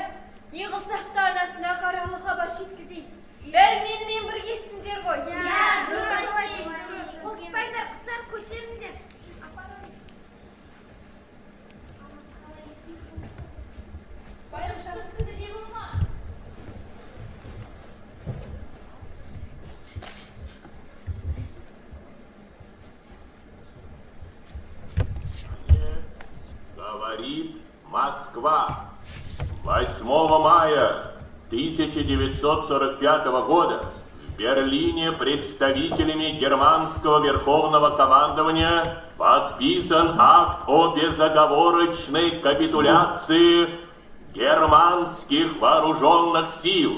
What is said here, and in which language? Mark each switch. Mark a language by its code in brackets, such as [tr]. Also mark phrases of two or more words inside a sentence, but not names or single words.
[kk] Не қылсақ та анасына қаралы хабар жеткізейік. Бәрі менімен біргесіңдер ғой. Қорықпаңдар, қыздар, көтеріңдер. Байғұштың күні не болма? [ru] Говорит Москва. 8 мая 1945 года в Берлине представителями германского верховного командования подписан акт о безоговорочной капитуляции германских вооруженных сил.